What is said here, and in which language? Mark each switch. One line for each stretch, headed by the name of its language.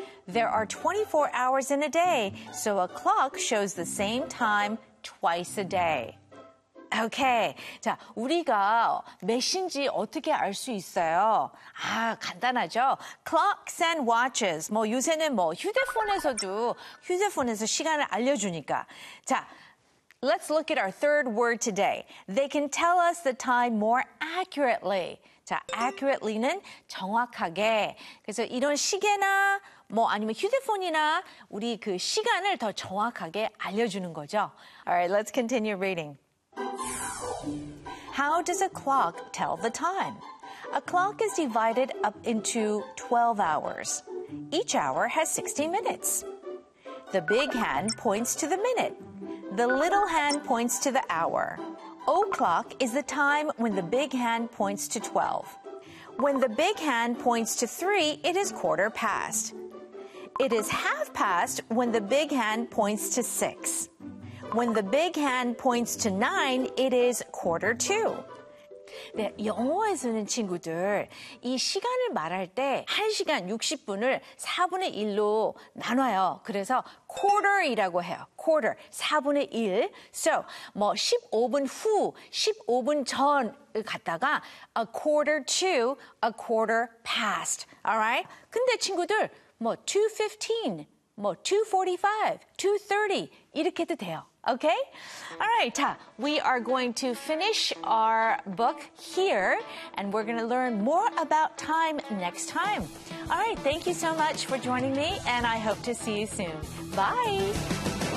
English: There are 24 hours in a day, so a clock shows the same time twice a day. Okay.
Korean: 자, 우리가 몇인지 어떻게 알 수 있어요? 아, 간단하죠?
English: Clocks and watches.
Korean: 뭐, 요새는 뭐, 휴대폰에서 시간을 알려주니까.
English: 자, let's look at our third word today. They can tell us the time more accurately.
Korean: 자, accurately는 정확하게. 그래서 이런 시계나 뭐 아니면 휴대폰이나 우리 그 시간을 더 정확하게 알려주는 거죠.
English: Alright, let's continue reading. How does a clock tell the time? A clock is divided up into 12 hours. Each hour has 60 minutes. The big hand points to the minute. The little hand points to the hour. O'clock is the time when the big hand points to 12. When the big hand points to 3, it is quarter past. It is half past when the big hand points to 6. When the big hand points to 9, it is quarter to.
Korean: 네, 영어에서는 친구들, 이 시간을 말할 때 1시간 60분을 4분의 1로 나눠요. 그래서 quarter이라고 해요. quarter, 4분의 1.
English: So,
Korean: 뭐 15분 후, 15분 전을 갔다가
English: a quarter to, a quarter past. Alright?
Korean: 근데 친구들, 뭐 2:15, 뭐 2:45, 2:30 이렇게 해도 돼요.
English: Okay? All right, we are going to finish our book here, and we're going to learn more about time next time. All right, thank you so much for joining me, and I hope to see you soon. Bye!